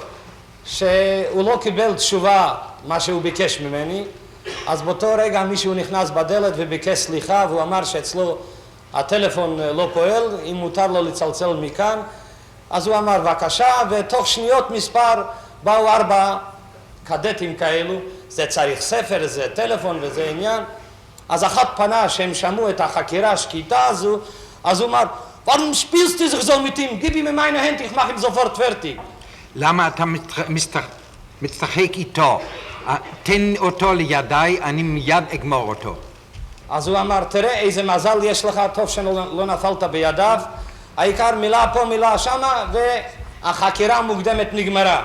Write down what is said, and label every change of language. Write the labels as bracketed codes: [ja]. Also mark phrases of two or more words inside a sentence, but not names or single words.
[he] שהוא לא קיבל תשובה מה שהוא ביקש ממני, אז באותו רגע מישהו נכנס בדלת וביקש סליחה והוא אמר שאצלו הטלפון לא פועל, אם מותר לו לצלצל מכאן, אז הוא אמר בבקשה, ותוך שניות מספר באו 4 קדטים כאלו, זה צריך ספר, זה טלפון וזה עניין, אז אחת פנה שהם שמעו את החקירה השקטה הזו, אז הוא אמר, [de] warum spielst du sich so mit ihm? Gib ihm in meine Hand, ich mach ihm sofort fertig. [he] למה אתה משחק איתו? תן אותו לידיי, אני מיד אגמור אותו. אז הוא אמר, תראה איזה מזל יש לך, טוב שלא נפלת בידיו, העיקר מילה פה מילה שמה, והחקירה המוקדמת נגמרה.